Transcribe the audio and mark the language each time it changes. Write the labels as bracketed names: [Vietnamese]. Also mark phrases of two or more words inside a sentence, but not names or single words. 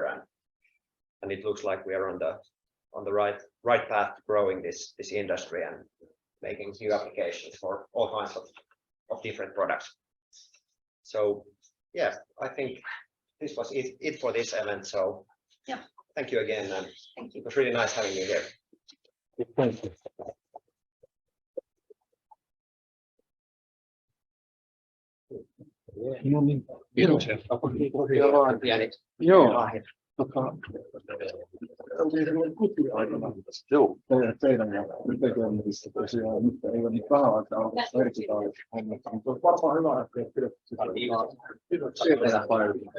[English] And it looks like we are on the right path to growing this industry and making new applications for all kinds of different products. So yeah, I think this was it for this event. So yeah, thank you again, and thank you. it was really nice having you here. Thank you. [Finnish] Joo. Teidän tekemistä tosiaan nyt ei ole niin vähän aikaa ollut vertikaalista, mutta on varmaan hyvä, että ei pidetty sieltä paljon.